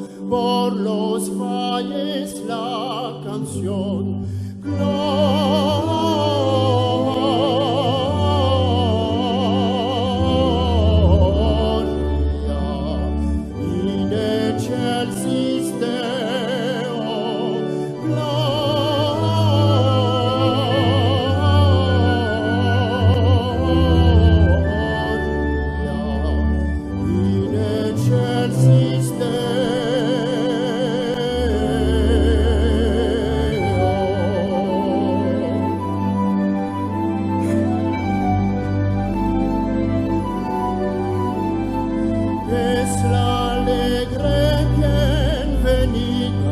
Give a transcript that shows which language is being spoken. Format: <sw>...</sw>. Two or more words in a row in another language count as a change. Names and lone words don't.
<es>por los valles la canción.</es> <la>Gloria in excelsis Deo, Gloria in excelsis</la> <es>Es la alegre bienvenida</es>